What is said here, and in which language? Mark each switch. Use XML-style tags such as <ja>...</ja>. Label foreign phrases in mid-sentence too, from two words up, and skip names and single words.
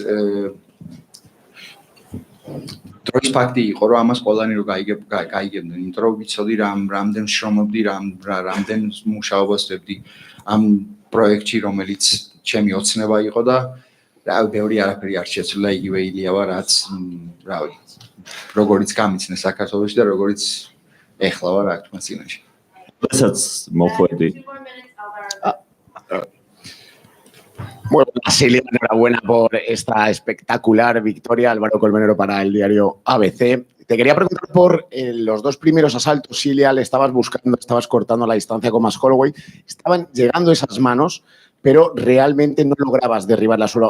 <ka>ფაქტი იყო, რომ ამას ყველანი რომ გაიგებდნენ, იმიტომ რომ ვიცოდი რამდენ შრომობდი, რამდენ მუშაობას ვდებდი ამ პროექტში, რომელიც ჩემი ოცნება იყო და რავი, ბევრი არაფერი არ შეცვლა, იგივე ილია ვარ, რაც რავი, როგორიც გამიცნე საქართველოში და როგორიც ეხლა ვარ აქ თქვენ წინაშე. Let's mojuedi.</ka> <es>Bueno, Ilia, enhorabuena por esta espectacular victoria, Álvaro Colmenero, para el diario ABC. Te quería preguntar por los dos primeros asaltos, Ilia, le estabas buscando, estabas cortando la distancia con más Holloway, estaban llegando esas manos, pero realmente no lograbas derribarla solo.</es>